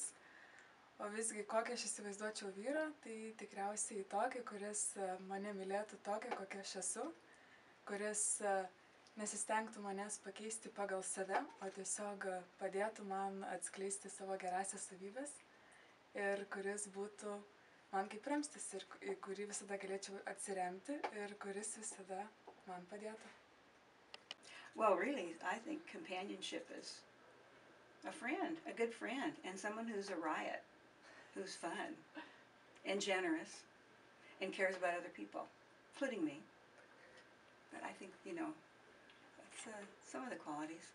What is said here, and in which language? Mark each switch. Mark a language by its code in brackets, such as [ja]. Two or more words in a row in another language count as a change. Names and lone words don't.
[lt] O visgi, kokią aš įsivaizduočiau vyrą, tai tikriausiai tokį, kuris mane mylėtų tokią, kokia aš esu, kuris nesistengtų manęs pakeisti pagal save, o tiesiog padėtų man atskleisti savo gerąsias savybes ir kuris būtų man kaip ramstis ir į kurį visada galėčiau atsiremti ir kuris visada man padėtų. [en] Well, really, I think companionship is a friend, a good friend, and someone who's a riot, who's fun and generous and cares about other people, including me. But I think, you know, that's some of the qualities.